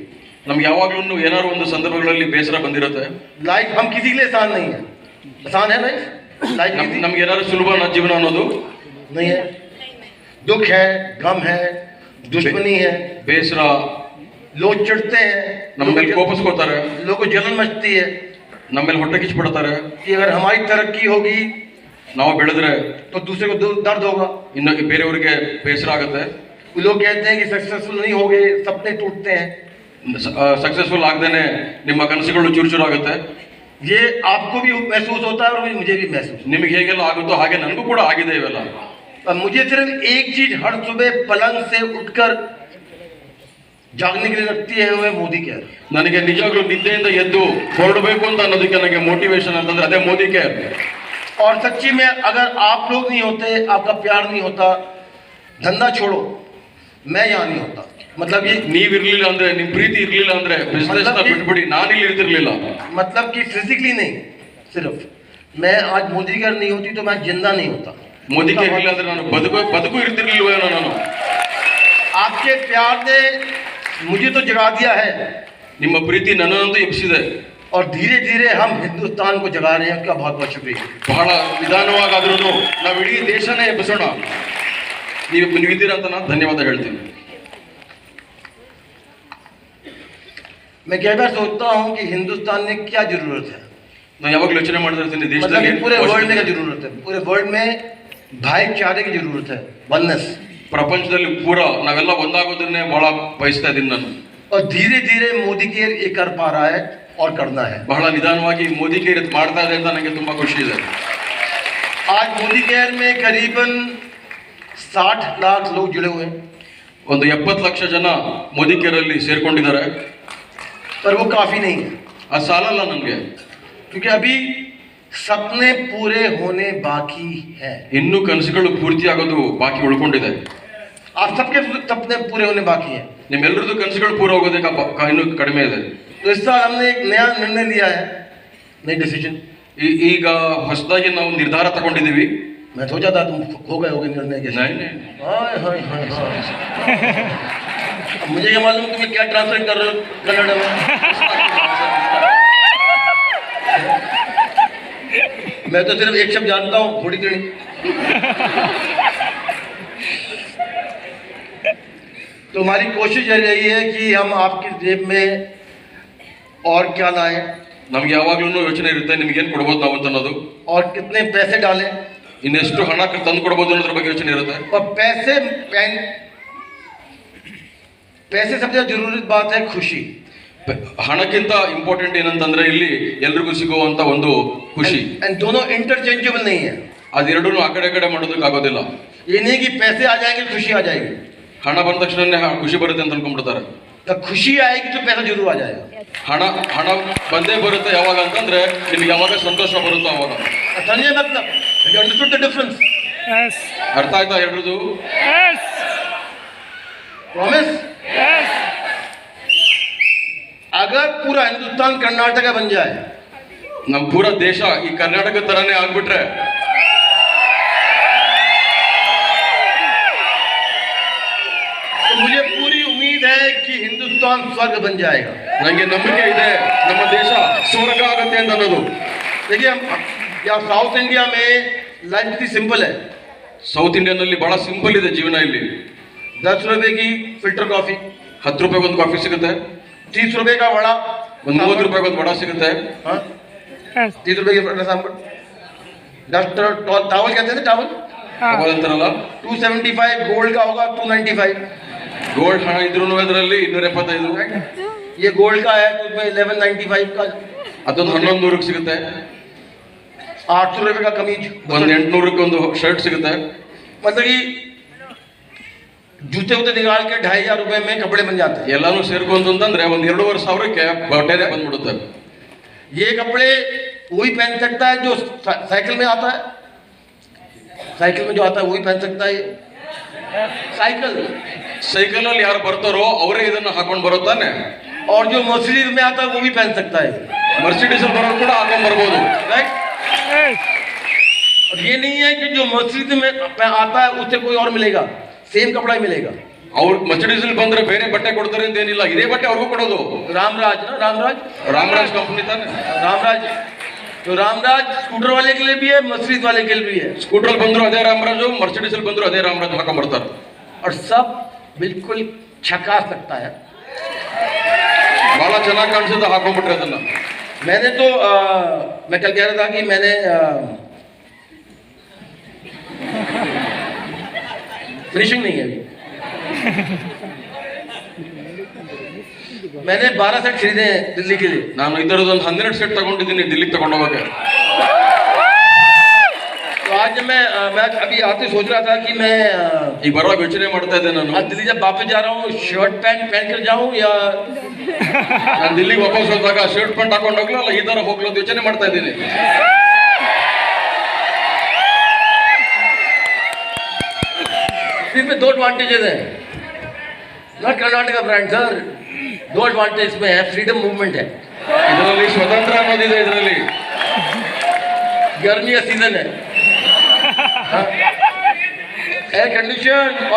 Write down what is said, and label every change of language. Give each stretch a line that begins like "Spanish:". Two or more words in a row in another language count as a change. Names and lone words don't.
Kannada: ನಮ್ಗೆ ಯಾವಾಗ್ಲೂ ಏನಾದ್ರು ಒಂದು ಸಂದರ್ಭಗಳಲ್ಲಿ ಬೇಸರ ಬಂದಿರುತ್ತೆ.
Hindi: Life हम किसी के लिए आसान नहीं है. आसान है लाइफ? लाइफ
Kannada: ನಮ್ಗೆ ಏನಾದ್ರು ಸುಲಭ ಜೀವನ ಅನ್ನೋದು
Hindi: नहीं है. दुख है, गम है, दुश्मनी है,
Kannada: ಬೇಸರ,
Hindi: लोग चिढ़ते हैं,
Kannada: ನಮ್ಮ ಮೇಲೆ ಕೋಪಿಸ್ಕೋತಾರೆ,
Hindi: लोगों को जलन मचती है
Kannada: ನಮ್ಮ ಮೇಲೆ ಹೊಟ್ಟೆ ಕಿಚ್ಚಿಬಿಡ್ತಾರೆ.
Hindi: कि अगर हमारी तरक्की होगी
Kannada: ನಾವು ಬೆಳೆದ್ರೆ
Hindi: तो दूसरे को दर्द होगा.
Kannada: ಇನ್ನು ಬೇರೆಯವರಿಗೆ ಬೇಸರ ಆಗುತ್ತೆ.
Hindi: लोग कहते हैं कि सक्सेसफुल नहीं हो गए, सपने टूटते हैं.
Kannada: ಸಕ್ಸಸ್ಫುಲ್ ಆಗದೇನೆ ನಿಮ್ಮ ಕನಸುಗಳು ಚೂರು ಆಗುತ್ತೆ.
Hindi: ये आपको भी महसूस होता है और मुझे भी महसूस.
Kannada: ನಿಮಗೆ ಹೇಗೆಲ್ಲ ಆಗುತ್ತೋ ಹಾಗೆ ನನಗೂ ಕೂಡ ಆಗಿದೆ ಇವೆಲ್ಲ.
Hindi: और मुझे सिर्फ एक चीज हर सुबह पलंग से उठकर जागने के लिए लगती है, वो है मोदी केयर.
Kannada: ನನಗೆ ನಿಜವಾಗ್ಲೂ ನಿದ್ದೆಯಿಂದ ಎದ್ದು ಹೊರಡಬೇಕು ಅಂತ ಅನ್ನೋದಕ್ಕೆ ನನಗೆ ಮೋಟಿವೇಶನ್ ಅಂತಂದ್ರೆ ಅದೇ ಮೋದಿ ಕೇರ್.
Hindi: और सच्ची में अगर आप लोग नहीं होते, आपका प्यार नहीं होता, धंधा छोड़ो, मैं यहाँ नहीं होता. मतलब ये
Kannada: ನೀವಿರ್ಲಿಲ್ಲ ಅಂದ್ರೆ, ನಿಮ್ ಪ್ರೀತಿ ಇರ್ಲಿಲ್ಲ ಅಂದ್ರೆ ಬಿಸ್ನೆಸ್ ನ ಬಿಟ್ಬಿಡಿ, ನಾನಿಲ್ಲಿ ಇರ್ತಿರ್ಲಿಲ್ಲ.
Hindi: मतलब कि फिजिकली नहीं, सिर्फ मैं आज मोदी केयर नहीं होती तो मैं जिंदा नहीं होता.
Kannada: ಮೋದಿ ಕೇರ್ ಇಲ್ಲ ಅಂದ್ರೆ ನಾನು ಬದುಕು ಇರ್ತಿರ್ಲಿಲ್ವೇನೋ ನಾನು.
Hindi: आपके प्यार ने मुझे तो जगा दिया है
Kannada: ನಿಮ್ಮ ಪ್ರೀತಿ ನನ್ನನ್ನಂತೂ ಎಬ್ಬಿಸಿದೆ.
Hindi: और धीरे धीरे हम हिंदुस्तान को जगा रहे हैं. आपका बहुत बहुत शुक्रिया.
Kannada: ಬಹಳ ನಿಧಾನವಾಗಾದ್ರೂ ನಾವು ಇಡೀ ದೇಶನೇ ಎಬ್ಬಿಸೋಣ. ನೀವಿದ್ದೀರಾ ಅಂತ ನಾನು ಧನ್ಯವಾದ ಹೇಳ್ತೀನಿ.
Hindi: मैं कई बार सोचता हूँ कि हिंदुस्तान में क्या जरूरत है.
Kannada: ನಾನು ಯಾವಾಗಲೂ ಯೋಚನೆ ಮಾಡ್ತಾ ಇರ್ತೀನಿ,
Hindi: मतलब
Kannada: ದೇಶದಲ್ಲಿ
Hindi: कि पूरे वर्ल्ड में क्या जरूरत है. पूरे वर्ल्ड में भाईचारे की जरूरत है, वननेस.
Kannada: ಪ್ರಪಂಚದಲ್ಲಿ ಪೂರ ನಾವೆಲ್ಲ ಒಂದಾಗೋದನ್ನೇ ಬಹಳ ಬಯಸ್ತಾ ಇದ್ದೀನಿ ನಾನು.
Hindi: और धीरे धीरे मोदी केयर ये कर पा रहा है और करना है.
Kannada: ಬಹಳ ನಿಧಾನವಾಗಿ ಮೋದಿ ಕೇರ್ ಮಾಡ್ತಾ ಇದೆ ಅಂತ ನನಗೆ ತುಂಬಾ ಖುಷಿ ಇದೆ.
Hindi: आज मोदी केयर में करीबन 60 लाख लोग जुड़े हुए हैं.
Kannada: ಒಂದು 70 ಲಕ್ಷ ಜನ ಮೋದಿ ಕೇರ್ ಅಲ್ಲಿ ಸೇರ್ಕೊಂಡಿದ್ದಾರೆ.
Hindi: पर वो काफी नहीं है,
Kannada: ಅದು ಸಾಲಲ್ಲ ನಮಗೆ.
Hindi: क्योंकि अभी सपने पूरे होने बाकी है.
Kannada: ಇನ್ನೂ ಕನಸುಗಳು ಪೂರ್ತಿ ಆಗೋದು ಬಾಕಿ ಉಳ್ಕೊಂಡಿದೆ.
Hindi: आप सबके सपने पूरे होने बाकी हैं.
Kannada: ನಿಮ್ಮೆಲ್ಲರದ್ದು ಕನಸುಗಳು ಪೂರ ಹೋಗೋದಕ್ಕೆ ಇನ್ನೂ ಕಡಿಮೆ ಇದೆ.
Hindi: तो इस साल हमने एक नया निर्णय लिया है, नई डिसीजन.
Kannada: ಈಗ ಹೊಸದಾಗಿ ನಾವು ನಿರ್ಧಾರ ತಗೊಂಡಿದ್ದೀವಿ.
Hindi: मैं सोचा था तुम हो गए होगे निर्णय के. नहीं, नहीं. हाय हाय हाय हाय. अब मुझे ये मालूम तुम्हें क्या ट्रांसलेट कर रहे हो कन्नड़ में. मैं तो सिर्फ एक शब्द जानता हूँ, थोड़ी थोड़ी. तो हमारी कोशिश ये रही है कि हम आपकी जेब में और क्या लाएं
Kannada: ನಮ್ಗೆ ಯಾವಾಗ್ಲೂ ಯೋಚನೆ इरुत्ते ನಿಮಗೇನು ಕೊಡ್ಬೋದು ನಾವು ಅಂತ ಅನ್ನೋದು.
Hindi: और कितने पैसे डालें.
Kannada: ಇನ್ನೆಷ್ಟು ಹಣ ತಂದು ಕೊಡ್ಬೋದು ಅನ್ನೋದ್ರ ಬಗ್ಗೆ ಯೋಚನೆ ಇರುತ್ತೆ.
Hindi: और पैसे सबसे जरूरी बात है खुशी.
Kannada: ಹಣಕ್ಕಿಂತ ಇಂಪಾರ್ಟೆಂಟ್ ಏನಂತಂದ್ರೆ ಇಲ್ಲಿ ಎಲ್ರಿಗೂ ಸಿಗುವಂತ ಒಂದು ಖುಷಿ.
Hindi: एंड दोनों इंटरचेंजेबल नहीं है.
Kannada: ಅದೆರಡೂ ಆ ಕಡೆ ಮಾಡೋದಕ್ಕೆ ಆಗೋದಿಲ್ಲ.
Hindi: ये नहीं कि पैसे आ जाएंगे खुशी आ जाएगी.
Kannada: ಹಣ ಬಂದ ತಕ್ಷಣನೇ ಖುಷಿ ಬರುತ್ತೆ ಅಂತ ಅನ್ಕೊಂಡ್ಬಿಡ್ತಾರೆ.
Hindi: तो खुशी आएगी तो पैसा जरूर आ जाएगा.
Kannada: ಹಣ ಬಂದೇ ಬರುತ್ತೆ ಯಾವಾಗ ಅಂತಂದ್ರೆ ನಿಮ್ಗೆ ಯಾವಾಗ ಸಂತೋಷ ಬರುತ್ತೋ ಅವಾಗ.
Hindi: समझे मतलब?
English: Have you understood the difference? Yes.
Kannada: ಅರ್ಥ ಆಯ್ತಾ ಎರಡರದು?
English: Yes. Promise? Yes.
Hindi: अगर पूरा हिंदुस्तान कर्नाटका बन जाए,
Kannada: ನಮ್ಮ ಪೂರ ದೇಶ ಈ ಕರ್ನಾಟಕ ತರನೇ ಆಗ್ಬಿಟ್ರೆ,
Hindi: तो मुझे पूरी उम्मीद है कि हिंदुस्तान स्वर्ग बन जाएगा.
Kannada: ನನಗೆ ನಂಬಿಕೆ ಇದೆ ನಮ್ಮ ದೇಶ ಸ್ವರ್ಗ ಆಗುತ್ತೆ ಅಂತ ಅನ್ನೋದು.
Hindi: देखिए हम यहाँ साउथ इंडिया में लाइफ इतनी सिंपल है.
Kannada: ಸೌತ್ ಇಂಡಿಯನ್ ಅಲ್ಲಿ ಬಹಳ ಸಿಂಪಲ್ ಇದೆ ಜೀವನ. ಇಲ್ಲಿ
Hindi: 10 रुपए की
English: filter coffee,
Kannada: 10 ರೂಪಾಯಿಗೆ ಒಂದು ಕಾಫಿ ಸಿಗುತ್ತೆ.
Hindi: 30 रुपए का वड़ा,
Kannada: ಒಂದು 30 ರೂಪಾಯಿಗೆ ಒಂದು ವಡ ಸಿಗುತ್ತೆ.
Hindi: हाँ 30 रुपए के सांभर.
English: doctor towel
Hindi: कहते हैं ना टावल.
Kannada: ಟವಲ್ ಅಂತಾರಲ್ಲ,
Hindi: 275 गोल्ड का होगा 295.
Kannada: ಗೋಲ್ಡ್ ಹಣ ಇದ್ರೂ ಅದರಲ್ಲಿ 275.
Hindi: ये गोल्ड का है तो उसमें 1195 का.
Kannada: ಅದೊಂದು 1100ಕ್ಕೆ ಸಿಗುತ್ತೆ.
Hindi: 800 रुपए का कमीज.
Kannada: ಒಂದು 800ಕ್ಕೆ ಒಂದು ಶರ್ಟ್ ಸಿಗುತ್ತೆ.
Hindi: मतलब कि जूते उते निकाल के 2500 रुपए में कपड़े बन जाते हैं.
Kannada: ಎಲ್ಲಾನು ಸೇರ್ಕೊಂಡು ಅಂತಂದ್ರೆ ಒಂದು 2500ಕ್ಕೆ ಬಟ್ಟೆನೇ ಬಂದ್ಬಿಡುತ್ತೆ.
Hindi: ये कपड़े वही पहन सकता है जो साइकिल में आता है. साइकिल में जो आता है वही पहन सकता है. साइकिल
Kannada: ಸೈಕಲ್ ಅಲ್ಲಿ ಯಾರು ಬರ್ತಾರೋ ಅವರೇ ಇದನ್ನ ಹಾಕೊಂಡು ಬರುತ್ತಾನೆ.
Hindi: और जो मर्सिडीज में आता है वो भी पहन सकता है.
Kannada: ಮರ್ಸಿಡೀಸ್ ಬರೋರು ಕೂಡ ಹಾಕೊಂಡು ಬರ್ಬೋದು.
Hindi: राइट. और ये नहीं है कि जो मर्सिडीज में आता है उससे कोई और मिलेगा, सेम कपड़ा ही मिलेगा.
Kannada: ಅವ್ರು ಮರ್ಸಿಡೀಸ್ ಬಂದ್ರೆ ಬೇರೆ ಬಟ್ಟೆ ಕೊಡ್ತಾರೆ ಅಂತ ಏನಿಲ್ಲ, ಇದೇ ಬಟ್ಟೆ ಅವ್ರಿಗೂ ಕೊಡೋದು.
Hindi: रामराज ना, रामराज
Kannada: ರಾಮರಾಜ್ ಕಂಪನಿ ತಾನೆ.
Hindi: रामराज. तो रामराज स्कूटर वाले के लिए भी है, मर्सिडीज वाले के लिए भी है.
Kannada: ಸ್ಕೂಟರ್ ಬಂದ್ರು ಅದೇ ರಾಮರಾಜು, ಮರ್ಸಿಡೀಸ್ ಬಂದ್ರು ಅದೇ ರಾಮರಾಜ್ ಹಾಕೊಂಡ್ ಬರ್ತಾರೆ.
Hindi: और सब बिल्कुल झकास लगता है.
Kannada: ಬಹಳ ಚೆನ್ನಾಗಿ ಕಾಣಿಸುತ್ತೆ ಹಾಕೊಂಡ್ಬಿಟ್ರೆ ಅದನ್ನ.
Hindi: मैंने तो मैं कल कह रहा था कि मैंने फिनिशिंग नहीं है अभी. मैंने 12 सेट खरीदे हैं दिल्ली के लिए.
Kannada: ನಾನು ಇದರದೊಂದು 12 ಸೆಟ್ ತಗೊಂಡಿದ್ದೀನಿ ದಿಲ್ಲಿಗೆ ತಗೊಂಡು ಹೋಗಕ್ಕೆ.
Hindi: तो आज जब मैं अभी आते सोच रहा था कि मैं
Kannada: ಈಗ ಬರುವಾಗ ಯೋಚನೆ ಮಾಡ್ತಾ ಇದ್ದೆ ನಾನು,
Hindi: आज दिल्ली जब वापस जा रहा हूँ
English: shirt pant
Hindi: पहन कर जाऊँ या
Kannada: ನಾನು ದಿಲ್ಲಿಗೆ ವಾಪಸ್ ಹೋದಾಗ
English: shirt pant
Kannada: ಹಾಕೊಂಡು ಹೋಗ್ಲೋ ಅಲ್ಲ ಈ ತರ ಹೋಗ್ಲೋ ಅಂತ ಯೋಚನೆ ಮಾಡ್ತಾ ಇದ್ದೀನಿ.
Hindi: इसमें 2 एडवांटेजेस हैं.
English: not Karnataka brand sir.
Hindi: 2 एडवांटेज इसमें है.
English: freedom movement
Hindi: है.
Kannada: ಇದರಲ್ಲಿ ಸ್ವತಂತ್ರ ಅನ್ನೋದಿದೆ. ಇದರಲ್ಲಿ
Hindi: गर्मी का सीजन है.
English: air condition
Hindi: और